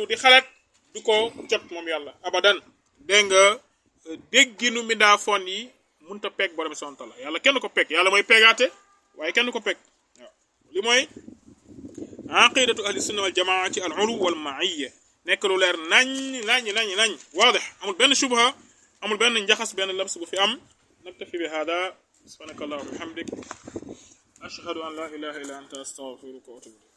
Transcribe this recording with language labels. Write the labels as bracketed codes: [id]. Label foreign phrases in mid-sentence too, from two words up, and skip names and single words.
[wo] di xalaat du ko jot moom yàlla abadan dégg nga dégginu mindaafoon yi mënta peeg borom [ar] سبحانه وتعالى [wo] yàlla kenn ko peeg yàlla mooy peegaate waaye kenn ko peeg waaw li mooy [ar] عقيدة أهل السنة والجماعة [wo] ci [ar] العلو والمعية [wo] nekk lu leer nañ waadix amul benn shubha amul benn njaxas benn labs bu fi am [ar] نكتفي بهذا سبحانك اللهم وبحمدك أشهد أن لا إله إلا أنت أستغفرك وأتوب إليك